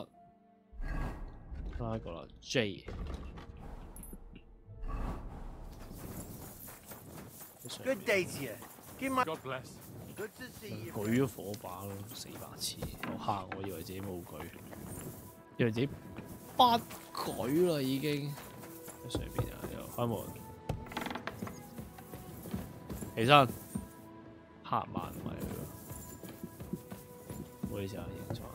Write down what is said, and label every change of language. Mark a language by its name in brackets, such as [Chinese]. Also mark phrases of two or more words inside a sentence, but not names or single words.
[Cantonese] 下一個啦 ，J。 [English] Good day to you. Give my God bless. Good to see you. [Cantonese] 舉咗火把咯，死白痴！我嚇我以為自己冇舉，以為自己不舉啦已經。喺上邊啊，又開門，起身，黑晚唔係佢喎，唔好意思啊，認錯。